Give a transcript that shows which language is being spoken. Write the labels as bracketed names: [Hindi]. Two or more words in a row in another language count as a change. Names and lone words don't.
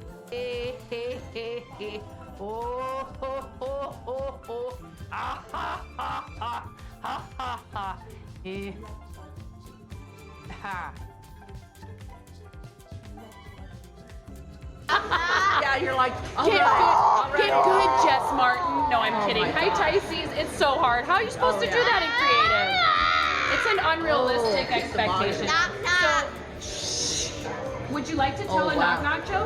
[English] Hey, hey, hey, hey. Oh, ho, ho, ho, ho. Ah, ha, ha, ha. Ha, ha, ha. Eh. Ha. Yeah, you're like, Get good, Jess Martin. No, I'm kidding. Hi, Pisces. It's so hard. How are you supposed to do that in creative? It's an unrealistic expectation. So, would you like to tell a knock-knock joke?